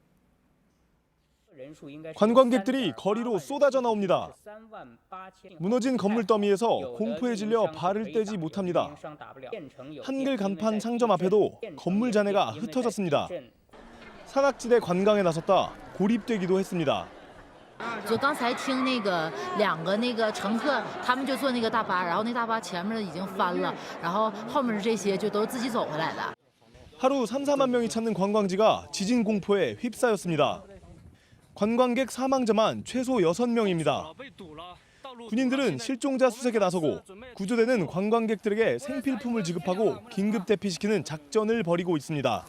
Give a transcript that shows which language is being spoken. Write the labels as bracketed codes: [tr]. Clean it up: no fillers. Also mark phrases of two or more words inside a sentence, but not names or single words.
[ko] 관광객들이 거리로 쏟아져 나옵니다. 무너진 건물 더미에서 공포에 질려 발을 떼지 못합니다. 한글 간판 상점 앞에도 건물 잔해가 흩어졌습니다. 산악지대 관광에 나섰다 고립되기도 했습니다. [zh] 就刚才听那个2个那个乘客，他们就坐那个大巴，然后那大巴前面已经翻了，然后后面这些就都自己走回来的。 [ko] 하루 3, 4만 명이 찾는 관광지가 지진 공포에 휩싸였습니다. 관광객 사망자만 최소 6명입니다. 군인들은 실종자 수색에 나서고 구조대는 관광객들에게 생필품을 지급하고 긴급 대피시키는 작전을 벌이고 있습니다.